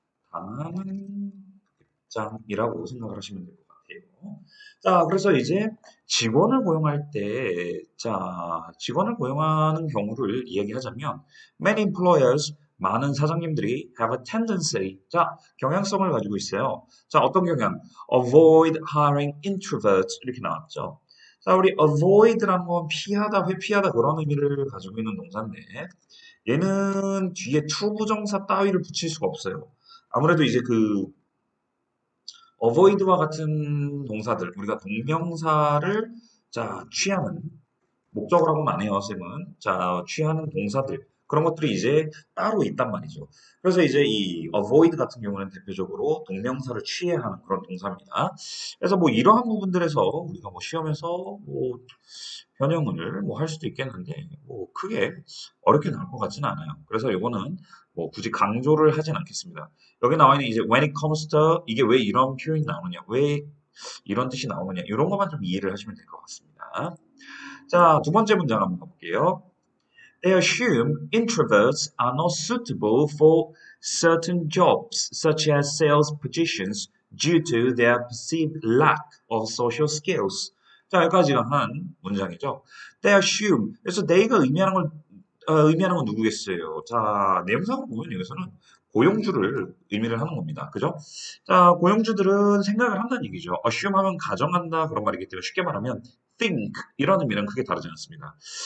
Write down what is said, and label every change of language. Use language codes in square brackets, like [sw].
[ko] 당하는 입장이라고 생각을 하시면 될 것 같아요. 자, 그래서 이제 직원을 고용할 때, 자, 직원을 고용하는 경우를 이야기하자면, [en] many employers, [ko] 많은 사장님들이 [en] have a tendency, [ko] 자, 경향성을 가지고 있어요. 자, 어떤 경향? [en] avoid hiring introverts, [ko] 이렇게 나왔죠. 자, 우리 avoid라는 건 피하다, 회피하다 그런 의미를 가지고 있는 동사인데, 얘는 뒤에 to 부정사 따위를 붙일 수가 없어요. 아무래도 이제 그 avoid와 같은 동사들, 우리가 동명사를 자, 취하는 목적으로 하고는 안 해요, 쌤은. 자, 취하는 동사들. 그런 것들이 이제 따로 있단 말이죠. 그래서 이제 이 avoid 같은 경우는 대표적으로 동명사를 취해야 하는 그런 동사입니다. 그래서 뭐 이러한 부분들에서 우리가 뭐 시험에서 뭐 변형을 뭐 할 수도 있겠는데 뭐 크게 어렵게 나올 것 같지는 않아요. 그래서 이거는 뭐 굳이 강조를 하진 않겠습니다. 여기 나와 있는 이제 [en] when it comes to [ko] 이게 왜 이런 표현이 나오느냐, 왜 이런 뜻이 나오느냐 이런 것만 좀 이해를 하시면 될 것 같습니다. 자, 두 번째 문장 한번 가볼게요. [en] They assume introverts are not suitable for certain jobs, such as sales positions, due to their perceived lack of social skills. [ko] 자, 여기까지가 한 문장이죠. [en] They assume. [ko] 그래서 they가 의미하는 건 누구겠어요? 자, 내용상으로 보면 여기서는 고용주를 의미를 하는 겁니다. 그죠? 자, 고용주들은 생각을 한다는 얘기죠. assume 하면 가정한다 그런 말이기 때문에 쉽게 말하면 think 이런 의미는 크게 다르지 않습니다.